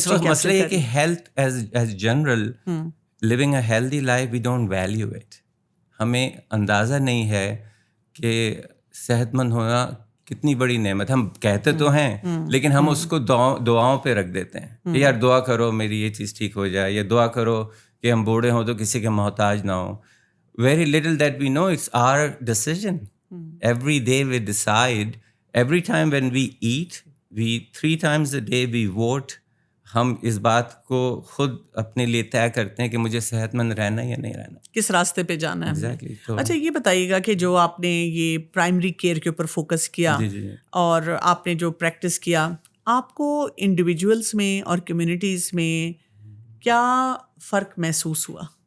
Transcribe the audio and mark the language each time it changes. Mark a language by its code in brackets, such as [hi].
[ur] اس وقت مسئلہ یہ کہ [en] Health as general, living a healthy life, we don't value it. [ur] ہمیں اندازہ نہیں ہے کہ صحت مند ہونا کتنی بڑی نعمت. ہم کہتے تو ہیں لیکن ہم اس کو دعاؤں پہ رکھ دیتے ہیں کہ یار دعا کرو میری یہ چیز ٹھیک ہو جائے, یا دعا کرو کہ ہم بوڑھے ہوں تو کسی کے محتاج نہ ہوں. [en] Very little that we know it's our decision. Every day we decide, every time when we eat, we 3 times a day we vote. [ur] ہم اس بات کو خود اپنے لیے طے کرتے ہیں کہ مجھے صحت مند رہنا یا نہیں رہنا, کس راستے پہ جانا ہے. [en] Exactly. [ur] اچھا یہ بتائیے گا کہ جو آپ نے یہ پرائمری کیئر کے اوپر فوکس کیا اور آپ نے جو پریکٹس کیا, آپ کو انڈیویجولس میں اور کمیونٹیز میں کیا فرق محسوس ہوا؟